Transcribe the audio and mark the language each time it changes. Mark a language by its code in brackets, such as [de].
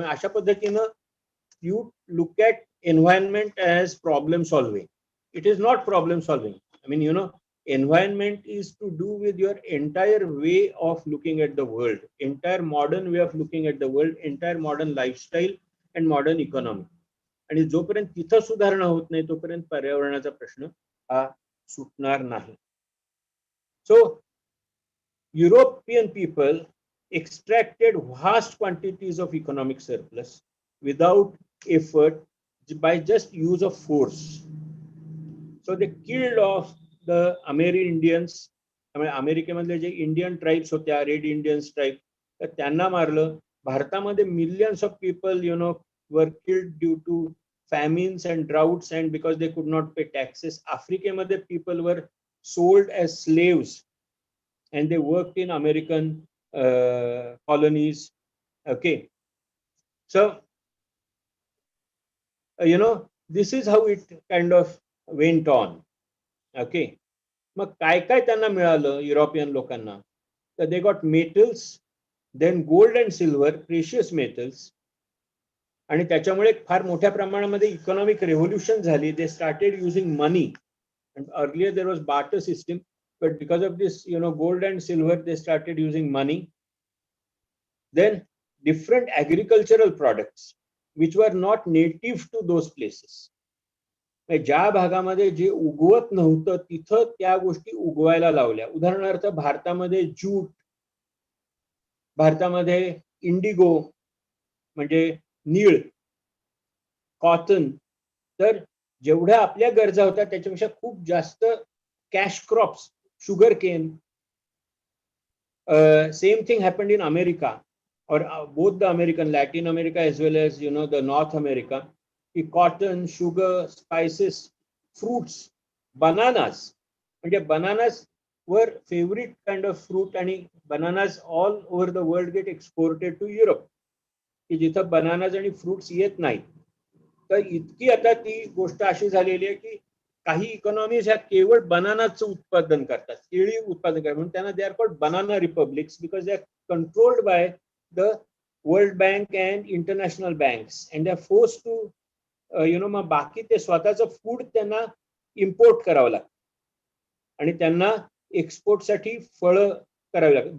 [mr] अशा पद्धतीनं [en] you look at environment as problem solving. It is not problem solving. I mean, environment is to do with your entire way of looking at the world, entire modern way of looking at the world, entire modern lifestyle and modern economy. [mr] आणि जोपर्यंत तिथं सुधारणा होत नाही तोपर्यंत पर्यावरणाचा प्रश्न हा सुटणार नाही. [en] So European people extracted vast quantities of economic surplus without effort by just use of force. So they killed off the Amerindians. [mr] अमेरिकेमधले जे इंडियन ट्राइब्स होत्या, रेड इंडियन्स ट्राइब, तर त्यांना मारलं. [en] भारतामध्ये millions of people were killed due to famines and droughts and because they could not pay taxes. आफ्रिकेमध्ये people were sold as slaves and they worked in American colonies. Okay, so this is how it kind of went on. [mr] Okay, मग काय काय त्यांना मिळालं European लोकांना? [en] तर they got metals, then gold and silver, precious metals. [mr] आणि त्याच्यामुळे फार मोठ्या प्रमाणामध्ये इकॉनॉमिक रेव्होल्युशन झाली. [en] they started using money, and earlier there was barter system. But because of this, gold and silver, they started using money. Then different agricultural products, which were not native to those places. [mr] ज्या भागामध्ये जे उगवत नव्हतं तिथं त्या गोष्टी उगवायला लावल्या. उदाहरणार्थ भारतामध्ये ज्यूट, भारतामध्ये इंडिगो म्हणजे नीळ, कॉटन, तर जेवढ्या आपल्या गरजा होत्या त्याच्यापेक्षा खूप जास्त cash crops, sugar cane. [en] Same thing happened in America, or both the American, Latin America as well as the North America. Cotton, sugar, spices, fruits, bananas. म्हणजे bananas were favorite kind of fruit, आणि bananas all over the world get exported to Europe. [mr] की जिथं bananas आणि fruits येत नाही. तर इतकी आता ती गोष्ट अशी झालेली आहे की काही इकॉनॉमीज ह्या केवळ बनानाचं उत्पादन करतात, केळी उत्पादन करतात. म्हणून त्यांना [en] they are called banana republics because they are controlled by the World Bank and international banks and they are force to [mr] मग बाकी ते स्वतःचं फूड त्यांना इम्पोर्ट करावं लागतं आणि त्यांना एक्सपोर्टसाठी फळं करावी लागतात.